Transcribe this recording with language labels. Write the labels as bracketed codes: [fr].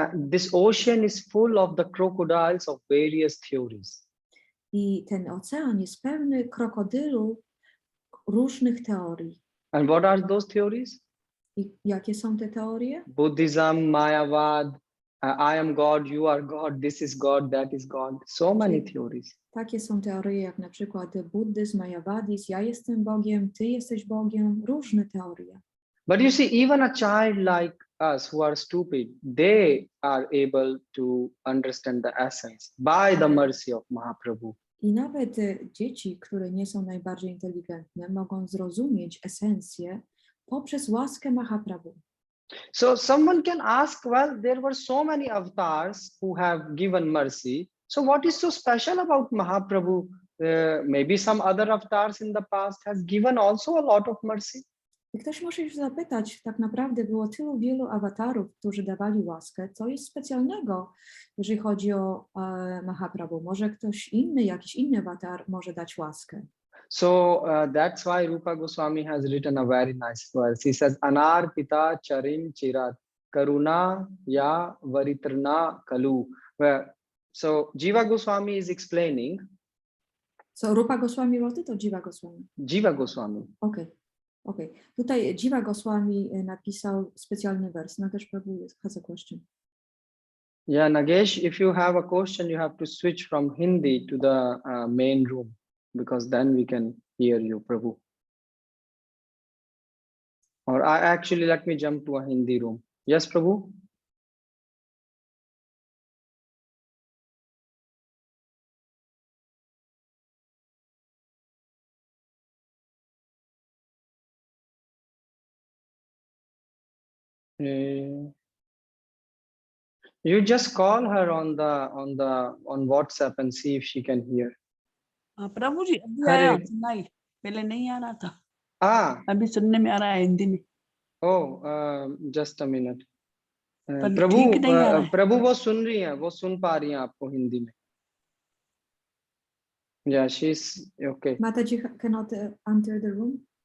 [en] This ocean is full of the crocodiles of various theories. [pl] I ten ocean jest pełny krokodylów różnych teorii. [en] And what are those theories? [pl] I jakie są te teorie? [en] Buddhism, Mayavad, I am God, you are God, this is God, that is God. So many theories. [pl] Takie są teorie jak na przykład buddyzm, Mayavadizm, ja jestem Bogiem, ty jesteś Bogiem, różne teorie. [en] But you see, even a child like us who are stupid, they are able to understand the essence by the mercy of Mahaprabhu. [pl] I nawet dzieci, które nie są najbardziej inteligentne, mogą zrozumieć esencję poprzez łaskę Mahaprabhu. [en] So someone can ask, well, there were so many avatars who have given mercy. So what is so special about Mahaprabhu? Maybe some other avatars in the past has given also a lot of mercy. [pl] I ktoś może się zapytać, tak naprawdę było tylu wielu awatarów, którzy dawali łaskę, co jest specjalnego, jeżeli chodzi o Mahaprabhu. Może ktoś inny, jakiś inny awatar może dać łaskę. [en] So that's why Rupa Goswami has written a very nice verse. He says, [sa] Anarpita charim chirat karuna ya varitrna kalu. [en] So Jiva Goswami is explaining. So Rupa Goswami wrote it or Jiva Goswami? Jiva Goswami. Okay. [pl] Tutaj Jiva Goswami napisał specjalny wers. [en] Nagesh Prabhu has a question. Yeah, Nagesh, if you have a question, you have to switch from Hindi to the main room, because then we can hear you, Prabhu. Or actually, let me jump to a Hindi room. Yes, Prabhu? You just call her on WhatsApp and see if she can hear. [hi] प्रभु जी अभी आया नहीं, पहले नहीं आ रहा था। अभी सुनने में आ रहा है हिंदी में। [en] just a minute. [hi] प्रभु वो सुन रही हैं, वो सुन पा रही हैं आपको हिंदी में. [en] Yeah, she's okay. Mataji cannot enter the room.